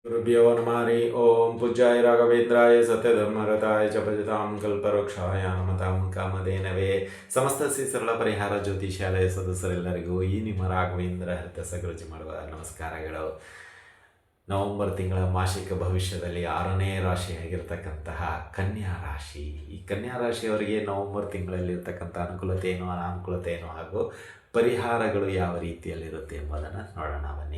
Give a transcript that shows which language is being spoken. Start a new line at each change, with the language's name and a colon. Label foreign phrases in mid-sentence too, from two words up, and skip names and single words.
Sanskrit: गुरुभ्यो नमः हरि ओम पूज्याय राघवेंद्राय सत्यधर्मरताय च भजतां कल्पवृक्षाय नमतां ಕಾಮಧೇನವೇ
Kannada: ಸಮಸ್ತ ಶ್ರೀ ಸರಳ ಪರಿಹಾರ ಜ್ಯೋತಿಷಾಲಯ ಸದಸ್ಯರೆಲ್ಲರಿಗೂ ಈ ನಿಮ್ಮ ರಾಘವೇಂದ್ರ ಹರಿತಸಗುರುಜಿ ಮಾಡುವ ನಮಸ್ಕಾರಗಳು. ನವೆಂಬರ್ ತಿಂಗಳ ಮಾಸಿಕ ಭವಿಷ್ಯದಲ್ಲಿ 6ನೇ ರಾಶಿಯಾಗಿರ್ತಕ್ಕಂತಹ ಕನ್ಯಾ ರಾಶಿ. ಈ ಕನ್ಯಾ ರಾಶಿಯವರಿಗೆ ನವೆಂಬರ್ ತಿಂಗಳಲ್ಲಿರ್ತಕ್ಕಂಥ ಅನುಕೂಲತೆ ಏನು, ಅನಾನುಕೂಲತೆ ಏನು ಹಾಗೂ ಪರಿಹಾರಗಳು ಯಾವ ರೀತಿಯಲ್ಲಿರುತ್ತೆ ಎಂಬುದನ್ನು ನೋಡೋಣ ಬನ್ನಿ.